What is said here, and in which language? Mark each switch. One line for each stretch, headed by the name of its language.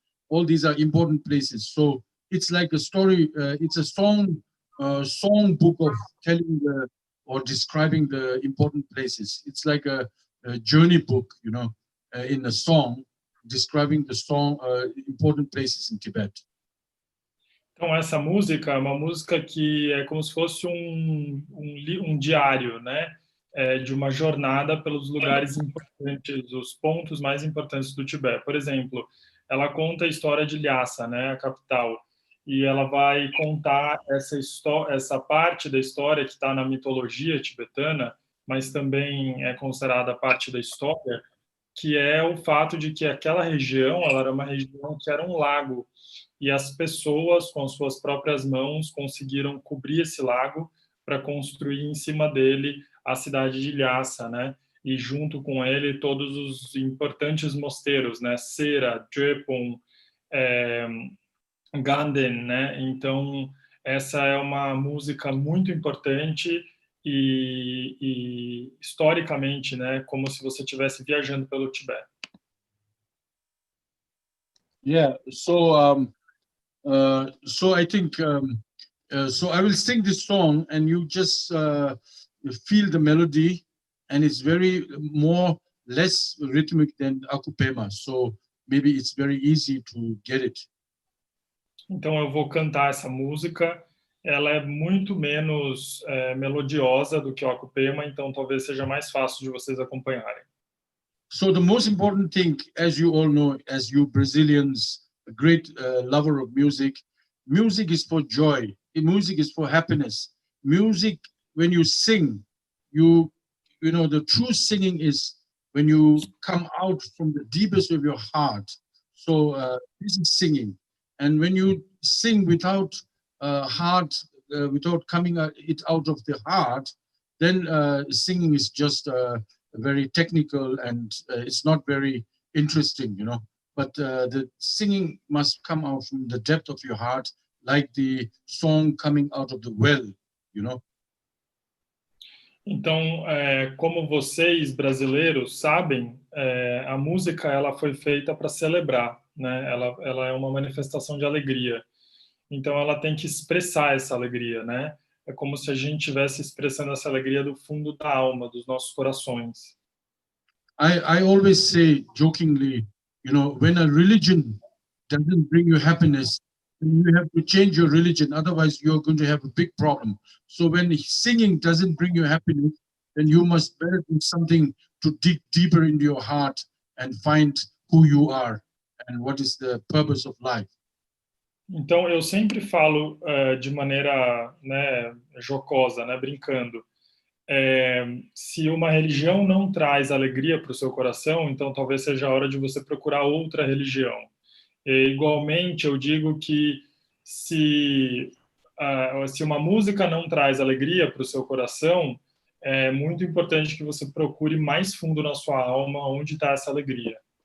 English: All these are important places. So it's like a story. It's a song book of telling or describing the important places. It's like a journey book, in a song, describing the important places in Tibet.
Portuguese: Então, essa música é uma música que é como se fosse um diário, né? De uma jornada pelos lugares importantes, os pontos mais importantes do Tibete. Por exemplo, ela conta a história de Lhasa, né? A capital. E ela vai contar essa parte da história que está na mitologia tibetana, mas também é considerada parte da história, que é o fato de que aquela região, ela era uma região que era um lago, e as pessoas, com suas próprias mãos, conseguiram cobrir esse lago para construir em cima dele a cidade de Lhasa, né? E junto com ele todos os importantes mosteiros, né? Sera, Drepung, Ganden, né? Então essa é uma música muito importante e historicamente, né? Como se você estivesse viajando pelo Tibete.
English: Yeah. So I think so I will sing this song and you just feel the melody, and it's less rhythmic than Pema. So maybe it's very easy to get it.
Portuguese: Então eu vou cantar essa música. Ela é muito menos melodiosa do que o Pema, então talvez seja mais fácil de vocês acompanharem.
English: So the most important thing, as you all know, as you Brazilians, a great lover of music is for joy. Music is for happiness. Music, when you sing, the true singing is when you come out from the deepest of your heart. So this is singing. And when you sing without without coming it out of the heart, then singing is just very technical and it's not very interesting, But the singing must come out from the depth of your heart, like the song coming out of the well,
Portuguese: Então, como vocês brasileiros sabem, a música ela foi feita para celebrar, né? Ela é uma manifestação de alegria. Então, ela tem que expressar essa alegria, né? É como se a gente estivesse expressando essa alegria do fundo da alma, dos nossos corações.
English: I always say jokingly, when a religion doesn't bring you happiness, then you have to change your religion. Otherwise, you're going to have a big problem. So when singing doesn't bring you happiness, then you must better do something to dig deeper into your heart and find who you are and what is the purpose of life.
Portuguese: Então, eu sempre falo de maneira, né, jocosa, né, brincando. Se uma religião não traz alegria para o seu coração, então talvez seja a hora de você procurar outra religião. Igualmente, eu digo que se uma música não traz alegria para o seu coração, é muito importante que você procure mais fundo na sua alma onde está essa alegria.